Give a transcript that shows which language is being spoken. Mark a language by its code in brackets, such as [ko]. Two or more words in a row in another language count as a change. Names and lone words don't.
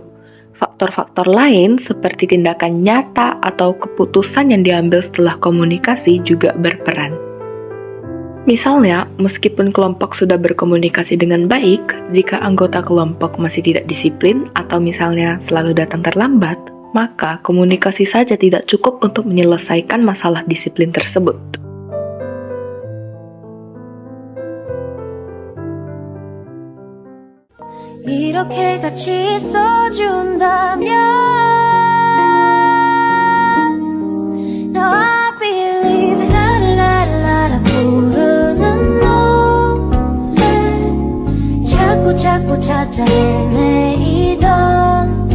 [id] Faktor-faktor lain seperti tindakan nyata atau keputusan yang diambil setelah komunikasi juga berperan. Misalnya, meskipun kelompok sudah berkomunikasi dengan baik, jika anggota kelompok masih tidak disiplin atau misalnya selalu datang terlambat, maka komunikasi saja tidak cukup untuk menyelesaikan masalah disiplin tersebut. [ko] 이렇게 같이 있어준다면 [en] No, I believe [ko] 라라라라 부르는 노래 자꾸 찾아 헤매이던